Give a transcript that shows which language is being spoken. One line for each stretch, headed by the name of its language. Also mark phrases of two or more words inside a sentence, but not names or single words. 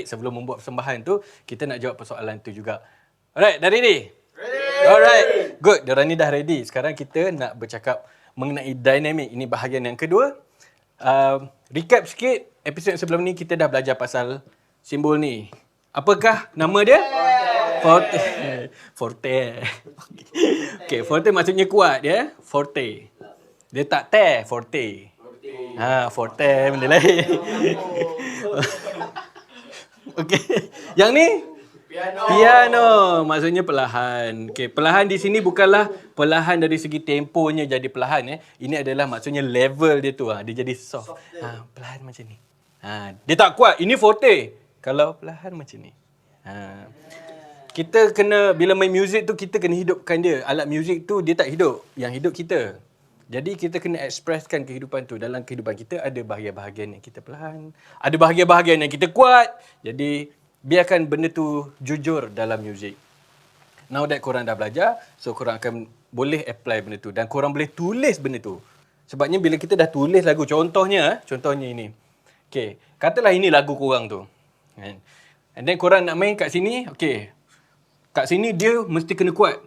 Malay: Sebelum membuat persembahan tu, kita nak jawab persoalan tu juga.
English: Alright, dah ready? Ready! Alright, good.
Malay: Diorang ni dah
English: ready.
Malay: Sekarang kita nak bercakap mengenai Dynamic. Ini bahagian yang kedua. Recap sikit, episod yang sebelum ni kita dah belajar pasal simbol ni. Apakah nama dia? Forte. Forte. Okay, forte maksudnya kuat ya. Forte. Dia tak te, forte. Forte benda lain. Okay. Yang ni? Piano. Maksudnya perlahan. Okay, perlahan di sini bukanlah perlahan dari segi temponya jadi perlahan ya. Ini adalah maksudnya level dia tu. Dia jadi soft. Perlahan macam ni. Dia tak kuat. Ini forte. Kalau perlahan macam ni. Kita kena, bila main muzik tu kita kena hidupkan dia. Alat muzik tu dia tak hidup. Yang hidup kita. Jadi kita kena ekspreskan kehidupan tu. Dalam kehidupan kita ada bahagian-bahagian yang kita perlahan. Ada bahagian-bahagian yang kita kuat. Jadi biarkan benda tu jujur dalam muzik.
English: Now that
Malay: korang dah belajar, so korang akan boleh apply benda tu. Dan korang boleh tulis benda tu. Sebabnya bila kita dah tulis lagu, contohnya ini. Okay, katalah ini lagu korang tu.
English: And then
Malay: korang nak main kat sini, okay. Kat sini dia mesti kena kuat.